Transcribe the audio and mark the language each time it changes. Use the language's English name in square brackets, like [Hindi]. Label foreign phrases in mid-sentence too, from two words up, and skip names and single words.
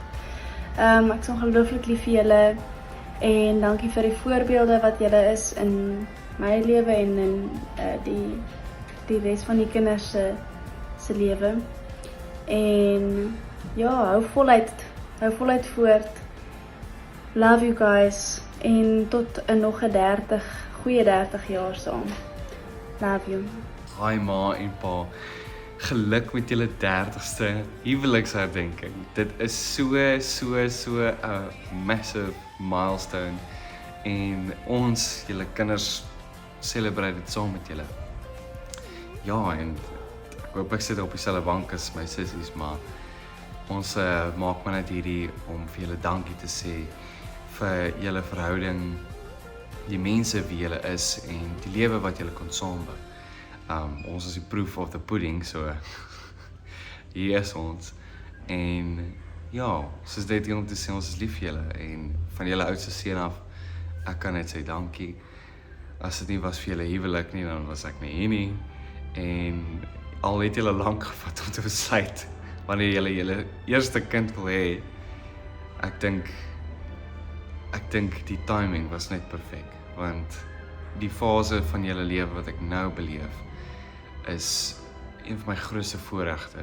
[Afrikaans] Ek is ongelooflik lief vir julle en dankie vir die voorbeelde wat julle is in my lewe en in die res van die kinders se lewe. En ja, hou voluit voort. [English] Love you guys [Afrikaans] en tot 'n nog 'n goeie 30 jaar saam. [English] Love you. [Afrikaans] Hi ma en pa. Geluk met julle 30ste huweliksherdenking. Dit is so 'n [English] massive milestone [Afrikaans] en ons, julle kinders, celebrate dit saam met julle. Ja, en ek hoop ek sit op dieselfde bank as my sissies, maar ons maak maar net hierdie om vir julle dankie te sê vir julle verhouding, die mense wie julle is en die lewe wat julle kon saambou. Ons is die [English] proof of the pudding, [Afrikaans] so hier is ons. En ja, soos dit om te sê, ons is lief vir julle en van julle oudste seun af, ek kan net sê dankie. As dit nie was vir julle huwelik nie, dan was ek nie hier nie. En al het julle lank gevat om te besluit wanneer julle eerste kind wil hê, ek dink die timing was net perfek, want die fase van julle lewe wat ek nou beleef is een van my grootste voorregte.